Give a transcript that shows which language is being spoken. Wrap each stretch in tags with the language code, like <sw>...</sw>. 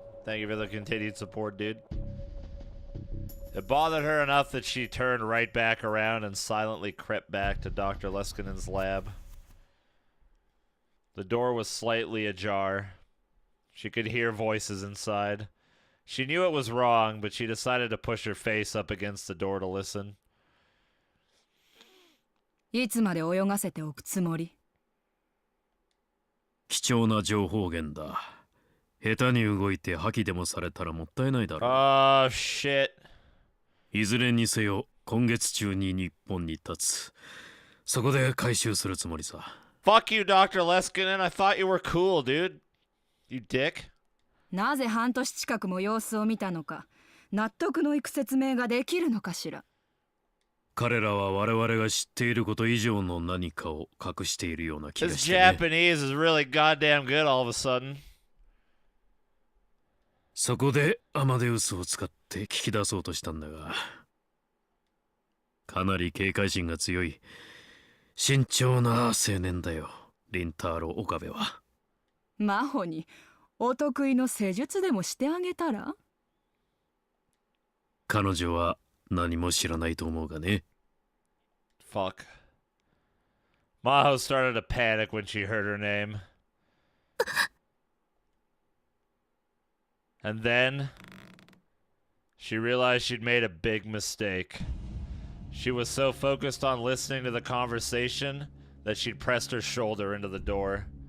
<en>Thank you for the continued support, dude. It bothered her enough that she turned right back around and silently crept back to Dr. Leskinen's lab. The door was slightly ajar. She could hear voices inside. She knew it was wrong, but she decided to push her face up against the door to listen.</en> <ja>いつまで泳がせておくつもり？貴重な情報源だ。下手に動いて破棄でもされたらもったいないだろう。</ja> <en>Oh, shit.</en> <ja>いずれにせよ、今月中に日本に立つ。そこで回収するつもりさ。</ja> <en>Fuck you, Dr. Leskinen. I thought you were cool, dude. You dick.</en> <ja>なぜ半年近くも様子を見たのか、納得のいく説明ができるのかしら。彼らは我々が知っていること以上の何かを隠しているような気が</ja> <en>His</en> <ja>してね。</ja> <en>Japanese is really goddamn good all of a sudden.</en> <ja>そこでアマデウスを使って聞き出そうとしたんだが、かなり警戒心が強い慎重な青年だよ、リンターロ・オカベは。真帆にお得意の施術でもしてあげたら？彼女は何も知らないと思うがね。 Fuck.</ja> <en>Maho started to panic when she heard her name. And then she realized she'd made a big mistake. She was so focused on listening to the conversation that she'd pressed her shoulder into the door.</en>